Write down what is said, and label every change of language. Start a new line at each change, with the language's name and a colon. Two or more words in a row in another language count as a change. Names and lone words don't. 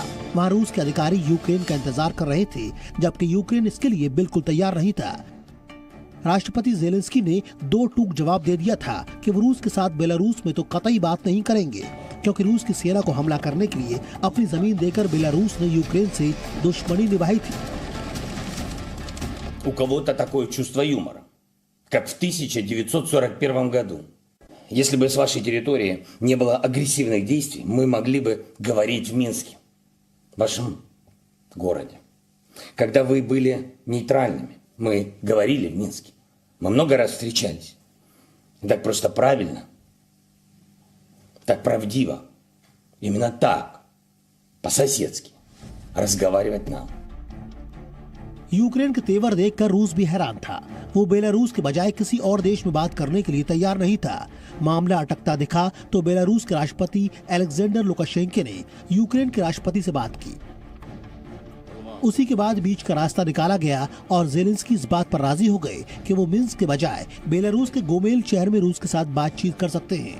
Hindi: वहां रूस के अधिकारी यूक्रेन का इंतजार कर रहे थे, जबकि यूक्रेन इसके लिए बिल्कुल तैयार नहीं था। राष्ट्रपति ज़ेलेंस्की ने दो टूक जवाब दे दिया था कि वो रूस के साथ बेलारूस में तो कतई बात नहीं करेंगे, क्योंकि रूस की सेना को हमला करने के लिए अपनी जमीन देकर बेलारूस ने यूक्रेन से दुश्मनी निभाई थी।
Russian: У кого-то такое чувство юмора, как в 1941 году. Если бы с вашей территории не было агрессивных действий, мы могли бы говорить в Минске, вашем городе. Когда вы были нейтральными, мы говорили в Минске. Мы много раз встречались. Так просто правильно. Так правдиво, именно так, по-соседски, разговаривать нам.
Hindi: यूक्रेन के तेवर देखकर रूस भी हैरान था। वो बेलारूस के बजाय किसी और देश में बात करने के लिए तैयार नहीं था। मामला अटकता दिखा तो बेलारूस के राष्ट्रपति अलेक्जेंडर लुकाशेंको ने यूक्रेन के राष्ट्रपति से बात की। उसी के बाद बीच का रास्ता निकाला गया और ज़ेलेंस्की इस बात पर राजी हो गए कि वो मिन्स्क के बजाय बेलारूस के गोमेल शहर में रूस के साथ बातचीत कर सकते हैं।